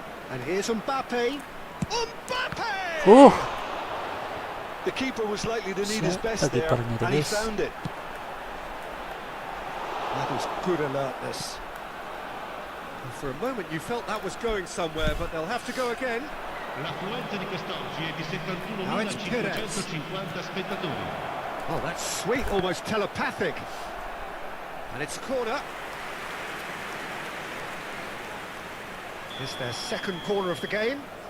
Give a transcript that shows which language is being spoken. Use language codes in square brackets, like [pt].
[en] And here's Mbappe. Mbappe! Oh. The keeper was likely to need his best there, and he found it. That was good alertness. And for a moment you felt that was going somewhere, but they'll have to go again. [it] L'affluenza di quest'oggi è di [en] Now it's Torres. [it] 71.550 spettatori. [en] Oh, that's sweet, almost telepathic. And it's a corner. It's their second corner of the game.